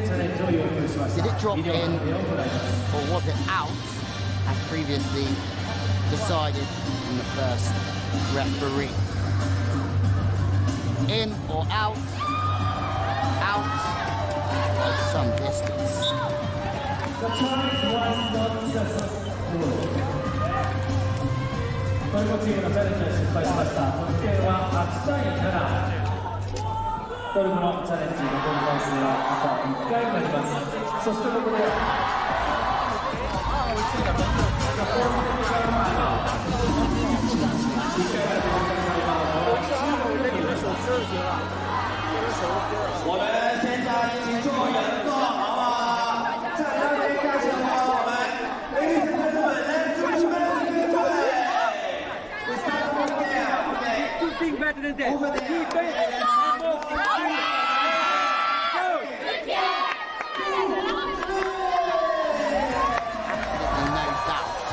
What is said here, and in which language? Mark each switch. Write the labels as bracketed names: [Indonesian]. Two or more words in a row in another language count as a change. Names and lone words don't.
[English] Did it drop in, or was it out, as previously decided in the first referee? In or out? Out of some distance. [Japanese] トルコチームのチャレンジは失敗しました。得点は8対7。トルコのチャレンジ残り回数はあと1回になります。そしてここで [Chinese] 我们现在请所有人坐好啊！在那边开始跑我们 ， [English] ladies and gentlemen，let's better than that. Over there. Do better than that. No doubt.